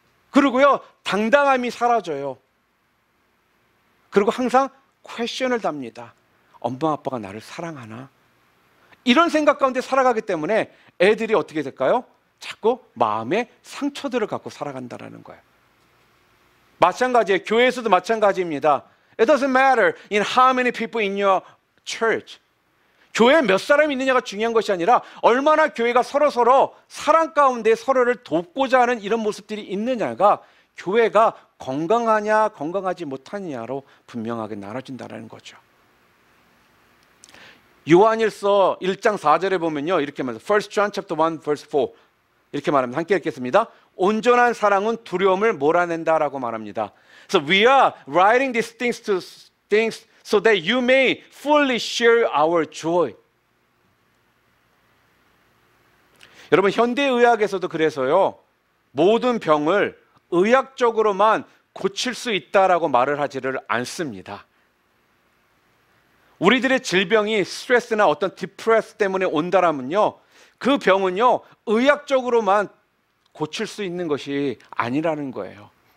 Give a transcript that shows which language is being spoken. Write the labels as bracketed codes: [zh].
[ko] 그리고요, 당당함이 사라져요. 그리고 항상 퀘션을 답니다. 엄마 아빠가 나를 사랑하나? 이런 생각 가운데 살아가기 때문에 애들이 어떻게 될까요? 자꾸 마음에 상처들을 갖고 살아간다는 거예요. 마찬가지예요. 교회에서도 마찬가지입니다. [en] It doesn't matter in how many people in your church. [ko] 교회에 몇 사람이 있느냐가 중요한 것이 아니라 얼마나 교회가 서로 사랑 가운데 서로를 돕고자 하는 이런 모습들이 있느냐가 교회가 건강하냐 건강하지 못하느냐로 분명하게 나눠진다는 거죠. 요한일서 1장 4절에 보면요, 이렇게 말합니다. [en] 1 John chapter 1 verse 4 [ko] 이렇게 말합니다. 함께 읽겠습니다. 온전한 사랑은 두려움을 몰아낸다라고 말합니다. [en] So we are writing these things so that you may fully share our joy. [ko] 여러분, 현대의학에서도 그래서요, 모든 병을 의학적으로만 고칠 수 있다라고 말을 하지를 않습니다. 우리들의 질병이 스트레스나 어떤 디프레스 때문에 온다라면요, 그 병은요 의학적으로만 고칠 수 있는 것이 아니라는 거예요.